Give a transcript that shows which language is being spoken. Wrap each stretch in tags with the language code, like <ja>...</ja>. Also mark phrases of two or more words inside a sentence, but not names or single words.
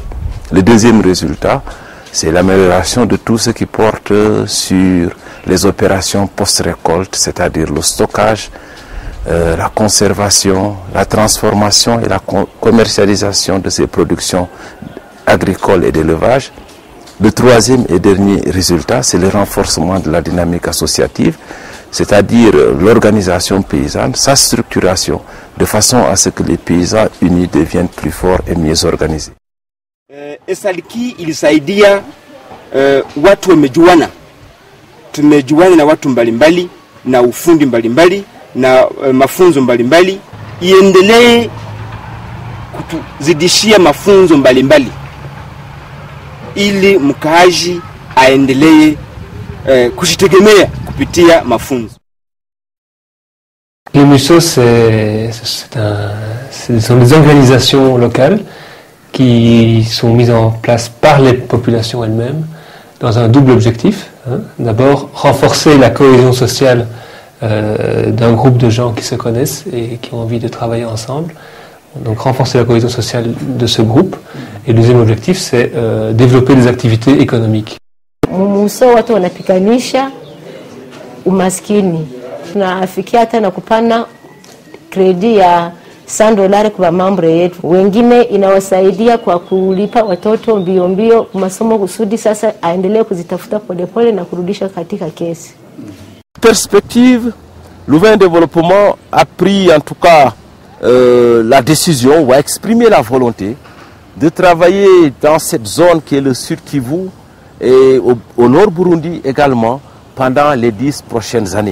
<fr>Le deuxième résultat, c'est l'amélioration de tout ce qui porte sur les opérations post-récolte, c'est-à-dire le stockage, la conservation, la transformation et la commercialisation de ces productions agricoles et d'élevage. Le troisième et dernier résultat, c'est le renforcement de la dynamique associative, c'est-à-dire l'organisation paysanne, sa structuration, de façon à ce que les paysans unis deviennent plus forts et mieux organisés.</fr> <sw>Esalki ilisaidia watu wamejuana. Tumejuana na watu mbalimbali na ufundi mbalimbali na mafunzo mbalimbali. Iendelee kutuzidishia mafunzo mbalimbali ili mkaaji aendelee kujitegemea kupitia mafunzo.</sw> <fr>Les MUSO, ce sont des organisations locales qui sont mises en place par les populations elles-mêmes dans un double objectif. D'abord, renforcer la cohésion sociale d'un groupe de gens qui se connaissent et qui ont envie de travailler ensemble. Donc renforcer la cohésion sociale de ce groupe. Et le deuxième objectif, c'est développer des activités économiques.</fr> <sw>MUSO watu wanapikanisha umaskini. Tunafikia hata na kupana kredi ya $100 kwa mambre yetu. Wengine inawasaidia kwa kulipa watoto mbio mbio masomo kusudi sasa aendelee kuzitafuta polepole na kurudisha katika kesi.</sw> <fr>Perspective, Louvain Développement a pris en tout cas la décision ou a exprimé la volonté de travailler dans cette zone qui est le Sud Kivu et au Nord Burundi également pendant les 10 prochaines années.</fr>